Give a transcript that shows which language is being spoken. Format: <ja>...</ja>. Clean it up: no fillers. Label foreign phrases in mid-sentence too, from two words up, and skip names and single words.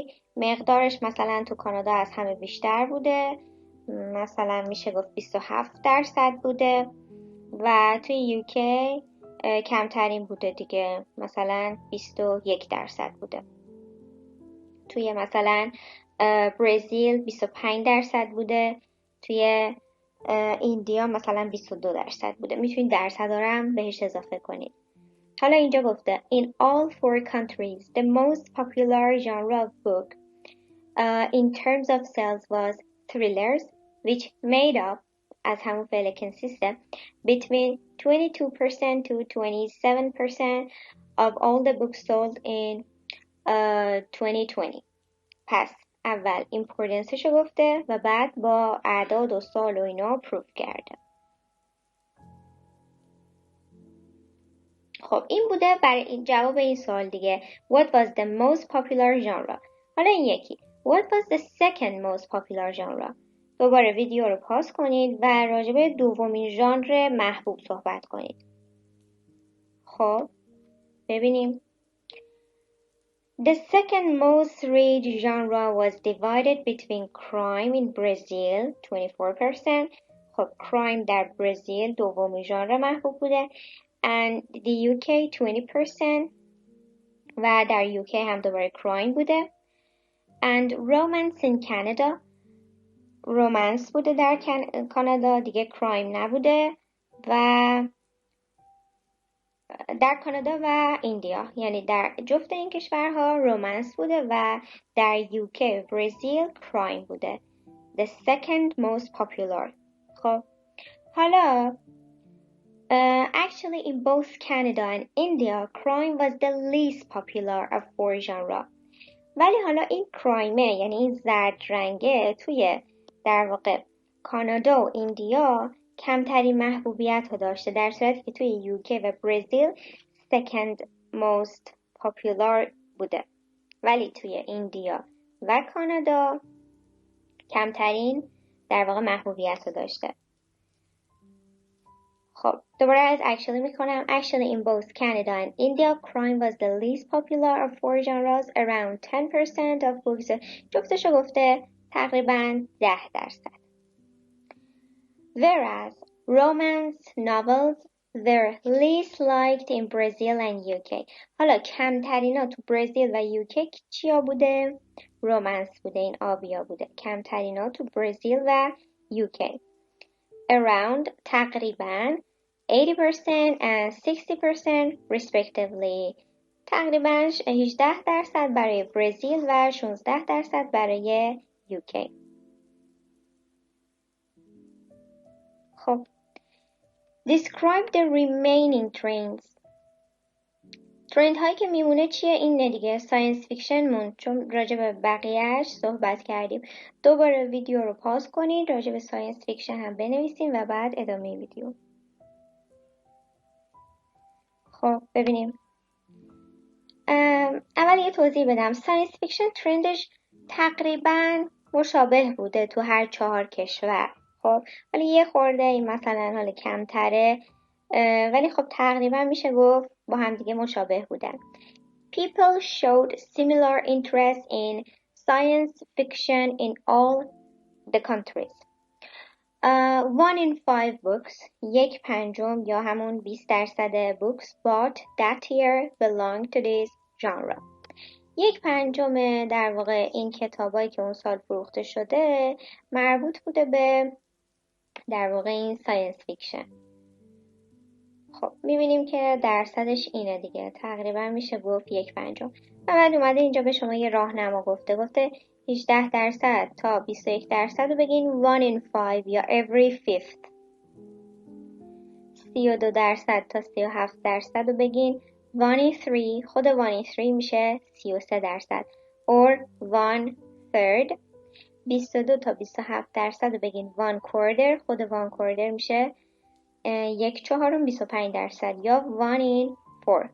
<fa>مقدارش مثلا تو کانادا از همه بیشتر بوده، مثلا میشه گفت 27% بوده و توی یوکی کمترین بوده دیگه، مثلا 21% بوده. توی مثلا برزیل 25% بوده، توی ایندیا مثلا 22% بوده. میتونید درصد رو هم بهش اضافه کنید. حالا اینجا گفته</fa> <en>In all 4 countries, the most popular genre of book in terms of sales was thrillers, which made up</en> <fa>از همون فعل</fa> <en>consisted between 22% to 27% of all the books sold in 2020.</en> <fa>پس اول importanceشو گفته و بعد با اعداد و سال و اینا پروف کرده. خب این بوده برای این جواب این سوال دیگه.</fa> <en>What was the most popular genre؟</en> <fa>حالا این یکی.</fa> <en>What was the second most popular genre؟</en> <fa>دوباره ویدیو رو پاس کنید و راجع به دومین ژانر محبوب صحبت کنید. خب ببینیم.</fa> <en>The second most read genre was divided between crime in Brazil 24%.</en> <fa>خب crime در برزیل دومین ژانر محبوب بوده.</fa> <en>And the UK 20%</en> <fa>و در UK هم دوباره crime بوده.</fa> <en>And romance in Canada</en> <fa>romance بوده در کانادا دیگه crime نبوده و در کانادا و ایندیا یعنی در جفت این کشورها رومنس بوده و در UK و برزیل crime بوده.</fa> <en>The second most popular.</en> <fa>خب حالا</fa> <en>actually in both Canada and India crime was the least popular of four genre.</en> <fa>ولی حالا این crime یعنی این زرد رنگه توی در واقع کانادا و ایندیا کمترین محبوبیت رو داشته در صورتی که توی UK و برزیل</fa> <en>second most popular</en> <fa>بوده ولی توی ایندیا و کانادا کمترین در واقع محبوبیت رو داشته. خب دوباره از actually میکنم.</fa> <en>Actually in both Canada and India crime was the least popular of four genres around 10% of books.</en> <fa>جفتشو گفته تقریبا 10%.</fa> <en>Whereas romance novels were least liked in Brazil and UK.</en> <fa>حالا کمترینا تو برزیل و UK چیا بوده؟ رومنس بوده این آبیا بوده. کمترینا تو برزیل و UK.</fa> <en>Around تقریبا 80% and 60% respectively.</en> <fa>تقریبا 18% برای برزیل و 16% برای UK.</fa> <en>خب Describe the remaining trends.</en> <fa>ترند هایی که میمونه چیه؟ این دیگه</fa> <en>science fiction</en> <fa>مون چون راجع به بقیهش صحبت کردیم. دوباره ویدیو رو پاس کنید راجع به</fa> <en>science fiction</en> <fa>هم بنویسیم و بعد ادامه ویدیو. خب ببینیم. اول یه توضیح بدم.</fa> <en>science fiction</en> <fa>ترندش تقریبا مشابه بوده تو هر 4 کشور. خب ولی یه خورده این مثلا حالا کمتره ولی خب تقریبا میشه گفت با هم دیگه مشابه بودن.</fa> <en>People showed similar interest in science fiction in all the countries. 1 in 5 books 1/5</en> <fa>یا همون</fa> <en>20% books bought that year belong to this genre.</en> <fa>1/5 در واقع این کتابایی که اون سال فروخته شده مربوط بوده به در واقع این</fa> <en>science fiction.</en> <fa>خب میبینیم که درصدش اینه دیگه تقریبا میشه گفت 1/5 و بعد اومده اینجا به شما یه راهنما گفته 18% تا 21% رو بگین</fa> <en>1 in 5</en> <fa>یا</fa> <en>every fifth.</en> <fa>32% تا 37% رو بگین</fa> <en>1 in 3</en> <fa>خود</fa> <en>1 in 3</en> <fa>میشه 33% or 1/3. 22 تا 27% رو بگین 1/4 خود 1/4 میشه 1/4 25% یا</fa> <en>1 in 4.</en>